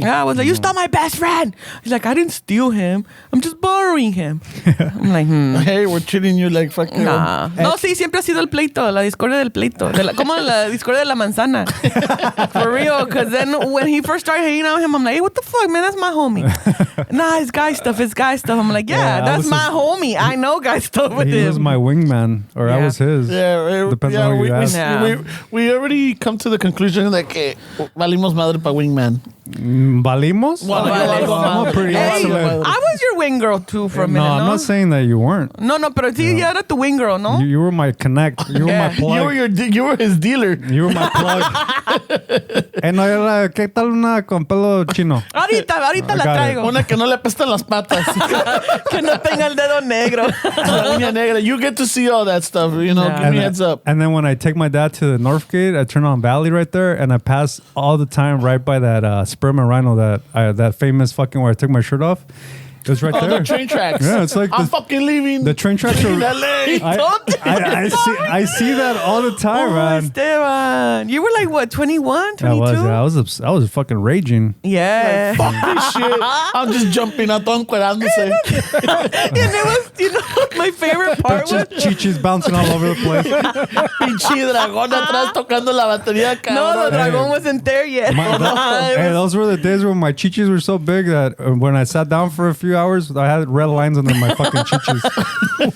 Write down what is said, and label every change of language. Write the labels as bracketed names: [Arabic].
[English] yeah, I was like, you stole my best friend. He's like, I didn't steal him. I'm just borrowing him. I'm like, Hey, we're treating you like fucking Nah. [Spanish] No, sí, siempre ha sido el pleito, la discordia del pleito. Como la discordia de la manzana. [English] For real. Because then when he first started hanging out with him, I'm like, hey, what the fuck, man? That's my homie. Nah, it's guy stuff. I'm like, yeah that's my homie. I know guy stuff with him. He was my wingman, or I was his. Yeah, Depends on who you ask. we already come to the conclusion that [Spanish] valimos madre pa [English] wingman. [Spanish] Valimos? [English] I'm pretty excellent. I was your wing girl too for a minute. No, I'm not saying that you weren't. [Spanish] No, pero sí, ya era tu [English] wing girl, [Spanish] ¿no? [English] You were my connect. You were my plug. You were his dealer. You were my plug. [Spanish] No era, ¿qué tal una con pelo chino? Ahorita la traigo. Una que no le apestan las patas. Que no tenga el dedo negro. La uña negra. [English] You get to see all that stuff, you know. Give me heads up. And then when I take my dad to the North Gate, I turn on Valley right there, and I pass all the time right by that Sperm and Rhino, that famous fucking where I took my shirt off. It was right there. The train tracks. Yeah, it's like I'm fucking leaving. The train tracks are. LA. I see that all the time, man. Esteban. You were like what, 21, 22? I was fucking raging. Yeah. Fuck this shit. I'm just jumping out, encuerándose. And it was, my favorite part was Chichis bouncing all over the place. [Spanish] Pinche dragón atrás tocando la batería, cabrón. [English] no, the dragon wasn't there yet. Those were the days when my chichis were so big that when I sat down for a few hours, I had red lines under my fucking chichis.